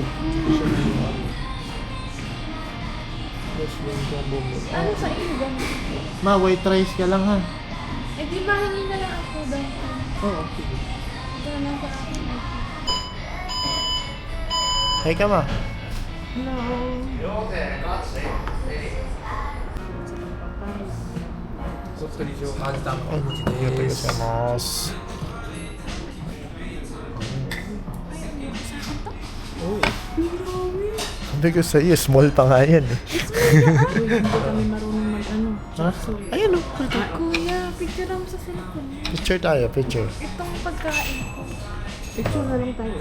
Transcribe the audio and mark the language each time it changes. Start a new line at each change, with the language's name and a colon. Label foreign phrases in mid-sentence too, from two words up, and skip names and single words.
Filipino: Hindi siya yung ano. Yes, yung
English: combo meal.
Filipino: Ano sa inyo ganun? Ma, white rice ka lang ha. Eh di ba hindi na lang ako dumplings? Oo, sige. Ito na lang sa akin. Hay ka ma. No.
Japanese: 鳥塩味玉お餅ありがとうごです
Filipino: ざいます。Sabi ko sa iyo, small pa nga yan eh. Hindi kami marunong mag-ano. Ha? Ayan o. Kuya, picture mo sa cellphone. Picture tayo, picture. Itong pagkain ko. Picture na lang tayo.